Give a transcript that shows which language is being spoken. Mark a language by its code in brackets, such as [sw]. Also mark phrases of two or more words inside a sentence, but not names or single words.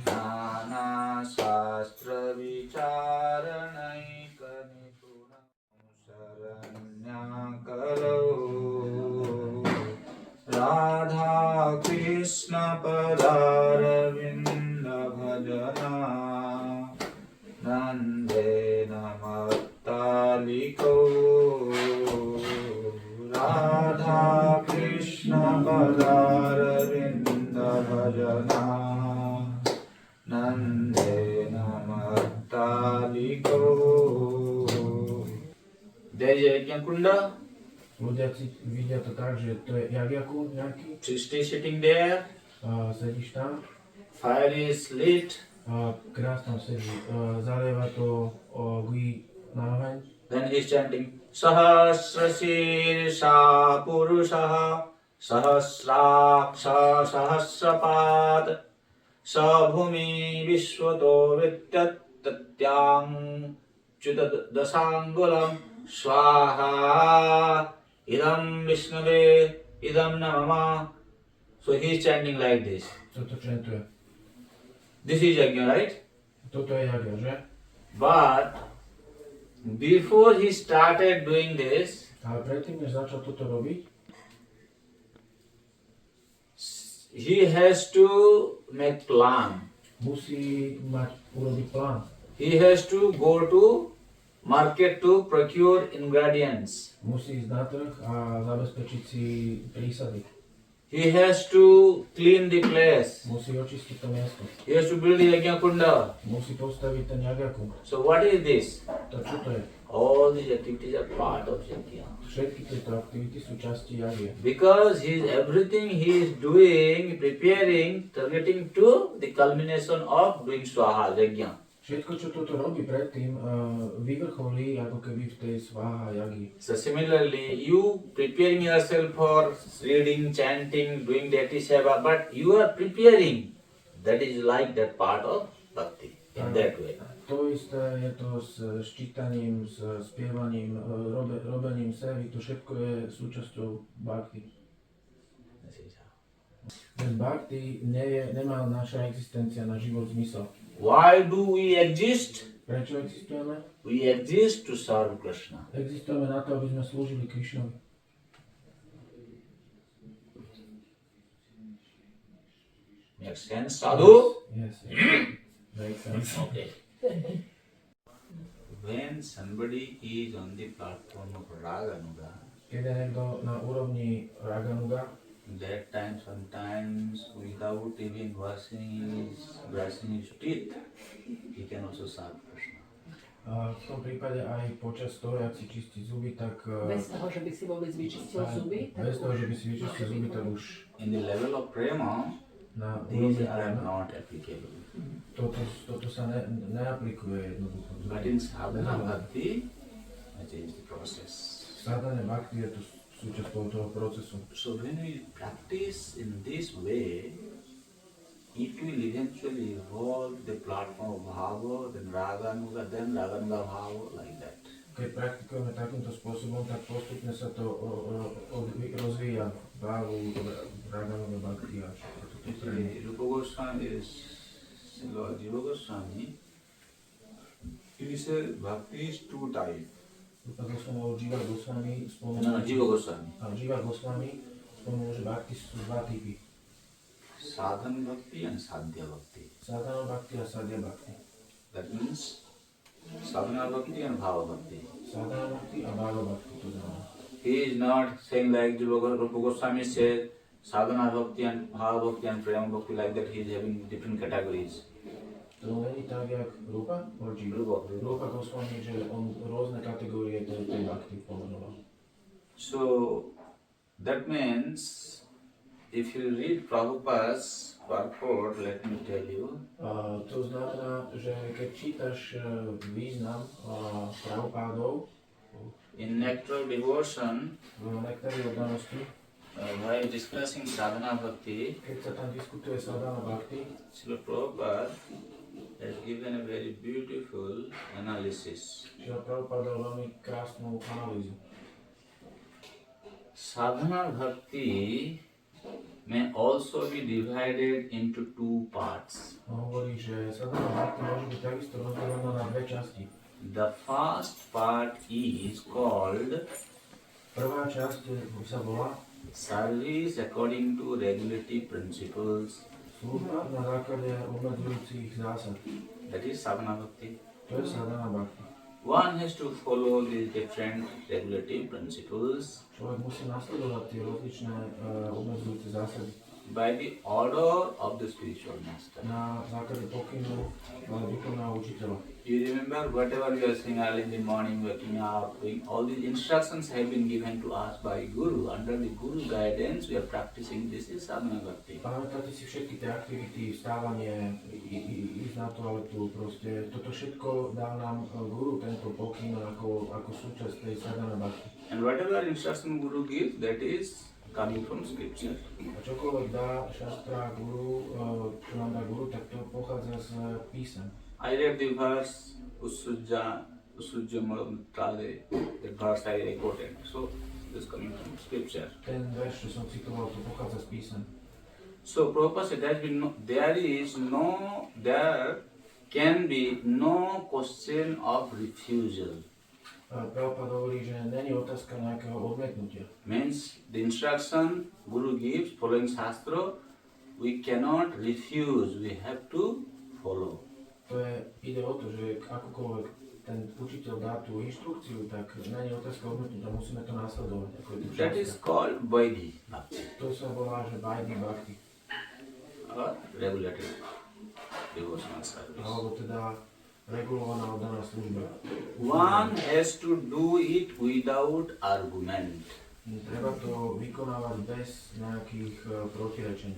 [sa] Nana Shastra Vicharanai Kanipuna Saranya Kalau Radha Krishna Padaravinda Bhajana Nande Namattaliko Radha Krishna Padaravinda Bhajana Nande Namattaliko. [en] There is a [sa] yajna kunda. [sk] Ľudia vidia to tak, že to je jagiaku nejaký. [en] Srishti sitting there. [sk] Sedíš tam. [en] Fire is lit. [sk] Krásne sedí. Zalieva to gui na oheň. [en] Then he is chanting [sa] Sahasra Sirsha Purushaha Sahasraksha Sahasrapad Sabhumi Vishwato Vidyat Tatyang Chudadasangulam Swaha Idam Vishnave Idam Namama. [en] So he is chanting like this. [sk] Toto čentuje. [en] This is yajna, right? [sk] Toto je jagya, že? [en] But before he started doing this, [sk] Ale predtým, než začal toto robiť, [en] he has to make plan. [sk] musí urobiť plán. [en] He has to go to market to procure ingredients. [sk] Musí ísť na trh a zabezpečiť si prísady. [en] He has to clean the place. [sk] Musí očistiť to miesto. [en] He has to build the [sa] yajna kunda. [sk] Musí postaviť ten jagiaku. [en] So what is this? [sk] To čo to je? [en] All these activities are part of yajna. [sk] Všetky tieto aktivity sú časti jagie. [en] Because everything he is doing, preparing, targeting to the culmination of doing [sa] swaha, yajna. [sk] Všetko, čo toto robí predtým, vyvrcholí ako keby v tej [sa] sváha jagi. [en] So similarly, you preparing yourself for reading, chanting, doing deity seva, but you are preparing. That is like that part of bhakti, in that way. [sk] To isté je to s čítaním, s spievaním, robením sevy, to všetko je súčasťou bhakti. Bez bhakti nemá naša existencia na život zmysel. [en] Why do we exist? [sk] Prečo existujeme? [en] We exist to serve Krishna. [sk] Existujeme na to, aby sme slúžili Krišnovi. [en] Makes sense, sadhu? Yes. Makes sense. Okay. When somebody is on the platform of Raganuga, [sk] Keď je niekto na úrovni Raganuga, [en] that time sometimes without even brushing his teeth, he can also serve Krishna. [sk] v tom prípade aj počas toho, jak si čistí zuby, tak... Bez toho, že by si vôbec vyčistil zuby? Bez toho, že by si vyčistil zuby, tak už [en] In the level of prema, [sk] na [en] these [sk] úrovni [en] are [sk] prema [en] not applicable. [sk] toto sa neaplikuje jednoducho. [en] But in [sa] sadhana bhakti, [en] that is the process. [sa] Sadhana bhakti [sk] je to súčasťou toho procesu. [en] So when we practice in this way, it will eventually evolve the platform of bhava, then [sa] raganuga bhava, [en] like that. [sk] Keď praktikujeme takýmto spôsobom, tak postupne sa to rozvíja bhavu, [sa] raganuga bhakti [sk] a toto prejde. [en] Rupa Goswami Jiva Goswami, he said bhakti is two types. [sk] Rupa Goswami, Jiva Goswami spomenul, [en] No, Jiva Goswami. [sk] Jiva Goswami spomenul, že bhakti sú dva typy. [sa] Sadhana bhakti [en] and [sa] sadhya bhakti. Sadhana bhakti [sk] a [sa] sadhya bhakti. [en] That means [sa] sadhana bhakti [en] and [sa] bhava bhakti. Sadhana bhakti [sk] a [sa] bhava bhakti, [sk] to znamená. [en] He is not saying like Rupa Goswami said, [sa] sadhana bhakti [en] and [sa] bhava bhakti [en] and [sa] prema bhakti, [en] like that he is having different categories. [sk] To není tak, jak Rupa? Rupa Goswami, že on rôzne kategórie tej bhakti pomenoval. [en] So that means if you read Prabhupada's purport, let me tell you. [sk] To znamená, že keď čítaš význam Prabhupádov [en] In Nectar of Devotion, [sk] v Nektári oddanosti, [en] while discussing [sa] sadhana bhakti, [sk] keď sa tam diskutuje [sa] sadhana bhakti, [en] Srila Prabhupada has given a very beautiful analysis. [sk] Srila Prabhupada dal veľmi krásnu analýzu. [sa] Sadhana bhakti [en] may also be divided into two parts. [sk] On hovorí, že [sa] sadhana bhakti [sk] môže byť takisto rozdelená na dve časti. [en] The first part is called [sk] Prvá časť sa volá [en] service according to regulative principles. [sk] služba na základe obmedzujúcich zásad. [en] That is [sa] sadhana bhakti. [sk] To je [sa] sadhana bhakti. [en] One has to follow these different regulative principles [sk] Človek musí nasledovať tie rozličné obmedzujúce zásady [en] by the order of the spiritual master. [sk] na základe pokynu duchovného učiteľa. [en] You remember whatever we are saying early in the morning, waking up, doing all these instructions have been given to us by Guru. Under the Guru guidance, we are practicing this is [sa] sadhana bhakti. [sk] Pamätáte si všetky tie aktivity, vstávanie, ísť na toaletu, proste toto všetko dá nám Guru, tento pokyn ako súčasť tej [sa] sadhana bhakti. [en] And whatever instruction Guru gives, that is coming from scripture. [sk] A čokoľvek dá šastra Guru, čo nám dá Guru, tak to pochádza z písem. [en] I read the verse [sa] Usujja Mutrade, [en] the verse I quoted. So this is coming from scripture. [sk] Ten verš, čo som citoval, to pochádza z písem. [en] So Prabhupada said there can be no question of refusal. [sk] Prabhupada hovorí, že není otázka nejakého odmietnutia. [en] Means the instruction Guru gives following Shastra, we cannot refuse, we have to follow. [sk] Ide o to, že akokoľvek ten učiteľ dá tú inštrukciu, tak není otázka odmietnutia, musíme to následovať. Ako je to [en] That is called [sa] Vaidhi Bhakti, [sk] to sa volá, že [sa] Vaidhi Bhakti, [en] or regulated devotional service. [sk] alebo teda regulovaná oddaná služba. [en] One has to do it without argument. [sk] Treba to vykonávať bez nejakých protirečení.